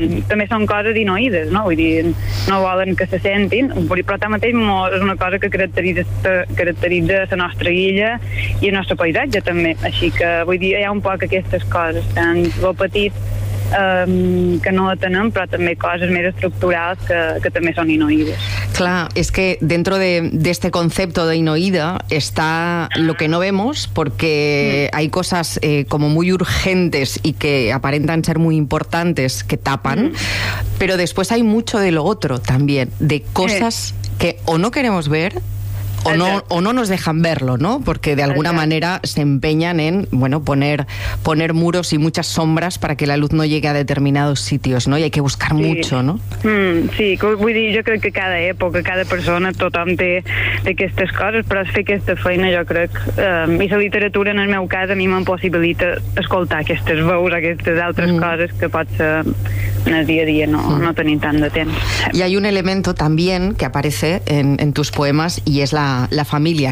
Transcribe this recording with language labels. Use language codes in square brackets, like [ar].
[ca] També són coses inoïdes, no? Vull dir, no volen que se sentin, però tanmateix és una cosa que caracteritza la nostra illa i el nostre paisatge també, així que vull dir, hi ha un poc aquestes coses, tant bo petit que no atenem, però també coses més estructurals que també són inoïdes. [es] Claro, es que dentro de este concepto de inoída está lo que no vemos, porque hay cosas como muy urgentes y que aparentan ser muy importantes que tapan, pero después hay mucho de lo otro también, de cosas que o no queremos ver o no nos dejan verlo, ¿no? Porque de alguna manera se empeñan en, bueno, poner muros y muchas sombras para que la luz no llegue a determinados sitios, ¿no? Y hay que buscar mucho, ¿no? [ca] Sí, vull dir, jo crec que cada època, cada persona, tothom té aquestes coses, però fer aquesta feina, jo crec, i la literatura en el meu cas a mi m'impossibilita escoltar aquestes veus, aquestes altres coses que pot ser en el dia a dia no tenir tant de temps. [es] Y hay un elemento también que aparece en tus poemas y es la família.